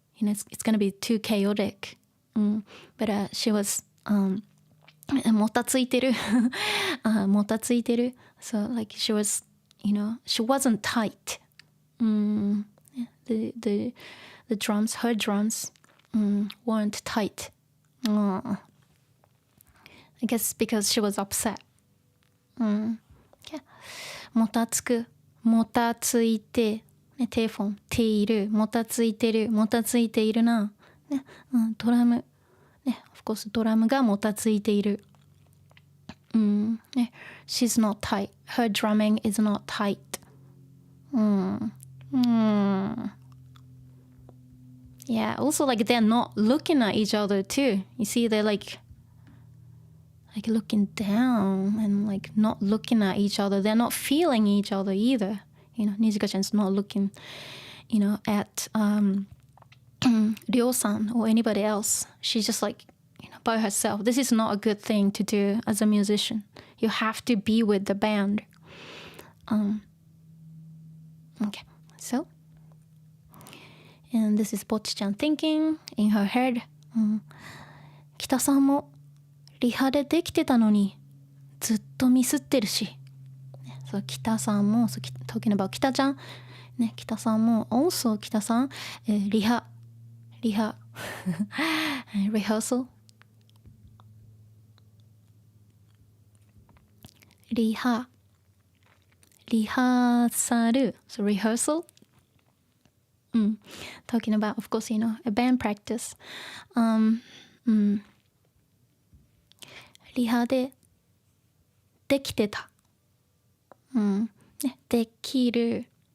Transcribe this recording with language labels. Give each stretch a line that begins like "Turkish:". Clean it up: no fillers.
English: It's gonna be too chaotic. But she was
Japanese: もたついてるもたついてる
English: so like she was she wasn't tight. The drums, her drums weren't tight. I guess because she was upset. Yeah.
Japanese: もたつくもたついて、ね、テーフォンているもたついてるもたついているな、ね、ドラムね、
English: of course
Japanese: ドラムがもたついている。
English: ね、she's not tight. Her drumming is not tight. Yeah, also like they're not looking at each other too. You see, they're like looking down and like not looking at each other. They're not feeling each other either. Nijika-chan's not looking, at Ryo-san or anybody else. She's just like, by herself. This is not a good thing to do as a musician. You have to be with the band. Okay, so. And this is Bocchi-chan thinking in her head.
Japanese: 北さんもリハでできてたのにずっとミスってるし。そう、北さんも、
English: talking about
Japanese: 北ちゃん。ね、北さんも、
English: also
Japanese: 北さん、リハ、rehearsal。リハーサル、
English: so rehearsal。 talking about, of course, a band practice.
Japanese: リハでできてた。ね、できる。